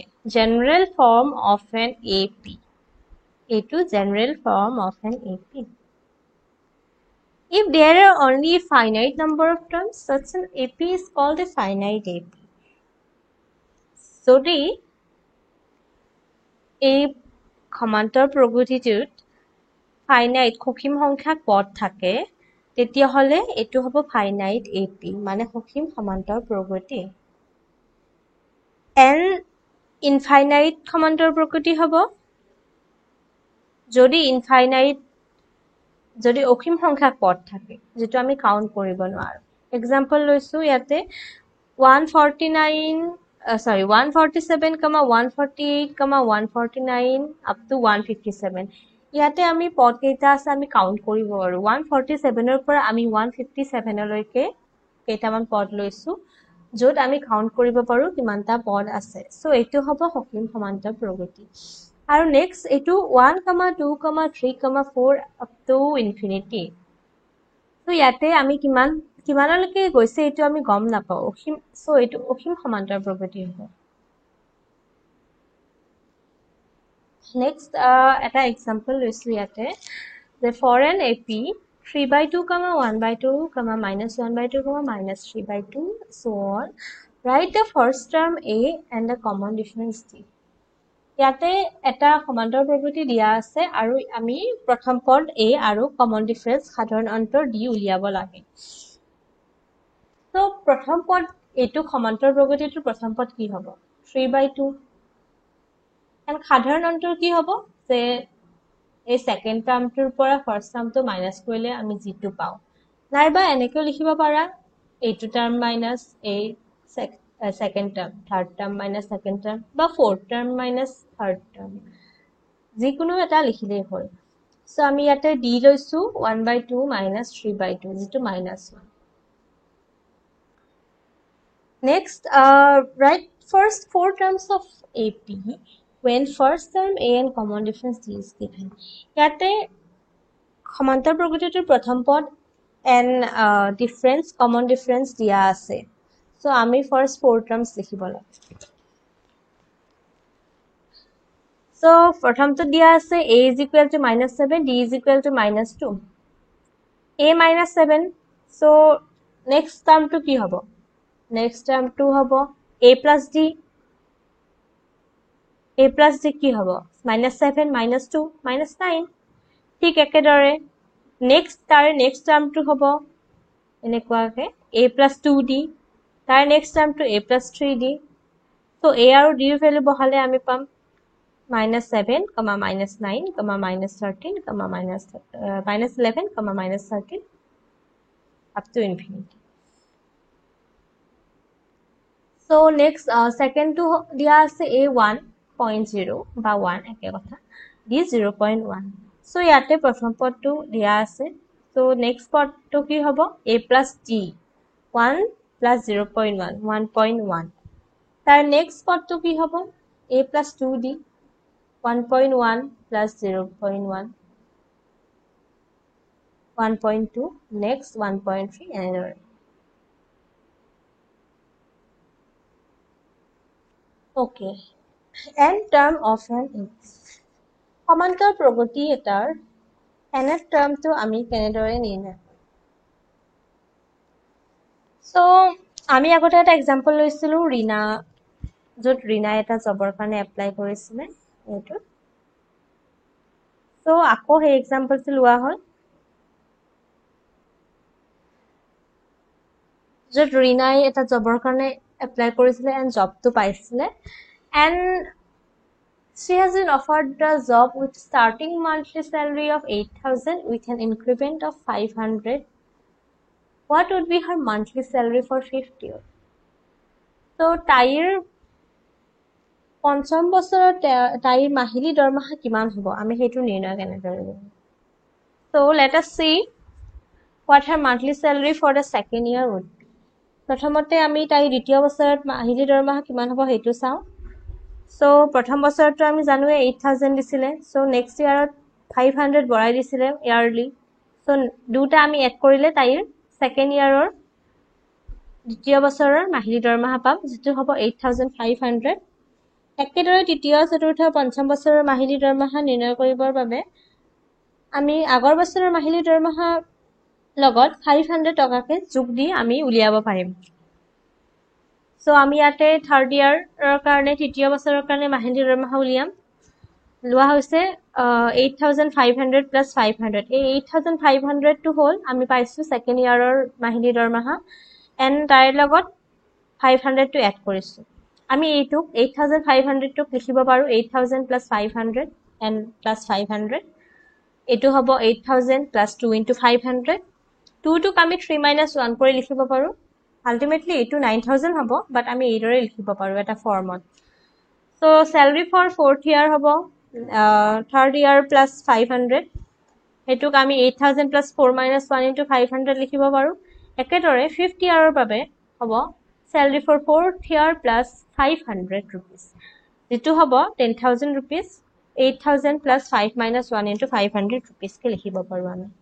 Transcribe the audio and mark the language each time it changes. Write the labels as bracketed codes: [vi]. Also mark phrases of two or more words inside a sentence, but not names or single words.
[en] General form of an AP. এইটো general form of an AP. If there are only a finite number of terms, such an AP is called a finite AP. [as] যদি এই সমান্তৰ প্ৰগতিটোত ফাইনাইট সসীম সংখ্যক পদ থাকে তেতিয়াহ'লে এইটো হ'ব ফাইনাইট AP মানে সসীম সমান্তৰ প্ৰগতি। N ইনফাইনাইট সমান্তৰ প্ৰগতি হ'ব যদি অসীম সংখ্যক পদ থাকে যেটো আমি কাউন্ট কৰিব নোৱাৰো। এক্সাম্পল লৈছো ইয়াতে 147, 148, 149 [en] up to [as] 157 ইয়াতে আমি পদ কেইটা আছে আমি কাউন্ট কৰিব পাৰো। 147 ৰ পৰা আমি 157 লৈকে কেইটামান পদ লৈছো য'ত আমি কাউন্ট কৰিব পাৰো কিমানটা পদ আছে। সো এইটো হ'ব সসীম সমান্তৰ প্ৰগতি। আৰু নেক্সট এইটো 1, 2, 3, 4 [en] up to infinity। [as] সো ইয়াতে আমি কিমানলৈকে গৈছে এইটো আমি গম নাপাও। সো এইটো অসীম সমান্তৰ প্ৰগতি হ'ব। নেক্সট এটা এক্সাম্পল লৈছো ইয়াতে যে [en] for an AP 3/2, 1/2, -1/2, -3/2, so on. Write the first term A and the common difference D. [as] ইয়াতে এটা সমান্তৰ প্ৰগতি দিয়া আছে আৰু আমি প্ৰথম পদ A আৰু [en] common difference [as] সাধাৰণ অন্তৰ D উলিয়াব লাগে। তো প্ৰথম পদ এইটো সমান্তৰ প্ৰগতিটোৰ প্ৰথম পদ কি হ'ব 3/2 and সাধাৰণ অন্তৰ কি হ'ব যে এই [en] second termটোৰ [as] পৰা [en] first termটো minus [as] কৰিলে আমি জিটো পাও নাইবা এনেকৈ লিখিব পাৰা এইটো [en] term minus [as] এই [en] second term, third term minus second term [as] বা [en] fourth term minus third term [as] যিকোনো এটা লিখিলেই হ'ল। সো আমি ইয়াতে ডি লৈছো 1/2 - 3/2 যেটো -1। [en] Next, write first four terms of AP when first term A and common difference D is given. [as] ইয়াতে সমান্তৰ প্ৰগতিটোৰ প্ৰথম পদ [en] and difference common difference [as] দিয়া আছে। So আমি [en] first four terms [as] লিখিব লাগে। [en] So [as] প্ৰথমটো দিয়া আছে [en] a is equal to -7, d is equal to -2. a minus 7. So next term to [as] কি হব? [en] Next term to হব a plus d. a plus d [as] কি হব? -7, -2, -9. ঠিক একেদৰে [en] next term to [as] হব এনেকুৱাকে [en] a plus 2d. [as] তাৰ [en] next term to a plus 3d. [as] So a আৰু d ৰ value বহালে আমি পাম -7, -9, -13, -11, -13 up to infinity. [en] So next second to [as] দিয়া আছে a 1.0 বা 1 একে কথা d 0.1. So ইয়াতে প্ৰথম পদটো দিয়া আছে. So next পদটো কি হ'ব [en] a plus d 1 plus 0.1 1.1. [as] তাৰ next পদটো কি হ'ব [en] a plus 2d 1.1 plus 0.1 1.2 next 1.3 [as] এনেদৰে. [en] Okay. Nth term of an x. [as] সমান্তৰ প্ৰগতি এটাৰ [en] nth termটো [as] আমি কেনেদৰে নিৰ্ণয় কৰিম? So আমি আগতে এটা এক্সাম্পল লৈছিলো ৰীনা, য'ত ৰীনা এটা জবৰ কাৰণে এপ্লাই কৰিছিলে এইটো. So আকৌ সেই এক্সাম্পলটো লোৱা হ'ল য'ত ৰীনাই এটা জবৰ কাৰণে এপ্লাই কৰিছিলে and জবটো পাইছিলে [en] and she has been offered the job with starting monthly salary of 8,000 with an increment of 500. What would be her monthly salary for 5th year? [as] So তাইৰ পঞ্চম বছৰত তাইৰ মাহিলী দৰমহা কিমান হ'ব আমি সেইটো নিৰ্ণয় কেনেদৰে কৰিম? [en] So let us see what her monthly salary for the second year would be. [as] প্ৰথমতে আমি তাইৰ দ্বিতীয় বছৰত মাহিলী দৰমহা কিমান হ'ব সেইটো চাওঁ. So প্ৰথম বছৰটো আমি জানোৱে 8,000 দিছিলে. So [en] next yearত [as] 500 বঢ়াই দিছিলে yearly. So দুটা আমি এড কৰিলে তাইৰ [en] second yearৰ [as] দ্বিতীয় বছৰৰ মাহিলী দৰমহা পাম যিটো হ'ব 8,500. একেদৰে তৃতীয় চতুৰ্থ পঞ্চম বছৰৰ মাহিলী দৰমহা নিৰ্ণয় কৰিবৰ বাবে আমি আগৰ বছৰৰ মাহিলী দৰমহা লগত 500 টকাকে যোগ দি আমি উলিয়াব পাৰিম. So আমি ইয়াতে [en] third yearৰ [as] কাৰণে তৃতীয় বছৰৰ কাৰণে মাহিলী দৰমহা উলিয়াম. লোৱা হৈছে [en] 8,500 plus 500. [as] এই 8,500 টো হ'ল আমি পাইছো [en] second yearৰ [as] মাহিলী দৰমহা and তাইৰ লগত 500 টো এড কৰিছো. আমি এইটো 8,500 টোক লিখিব পাৰো [en] 8,000 plus 500 and plus 500. [as] এইটো হ'ব [en] 8,000 plus 2 into 500. [as] 2 টোক আমি [en] 3 minus 1 [as] কৰি লিখিব পাৰো. Ultimately এইটো 9,000 হ'ব but আমি এইদৰে লিখিব পাৰো এটা ফৰ্মত. [en] So salary for 4th year [as] হ'ব [en] 3rd year plus 500. [as] এইটোক আমি [en] 8,000 plus 4 minus 1 into 500 [as] লিখিব পাৰো. [en] একেদৰে 5th yearৰ [as] বাবে হ'ব [en] salary for 4th year plus 500 rupees. [as] যিটো হ'ব [en] 10,000 rupees. 8,000 plus 5 minus 1 into 500 rupees [as] কে লিখিব পাৰো আমি.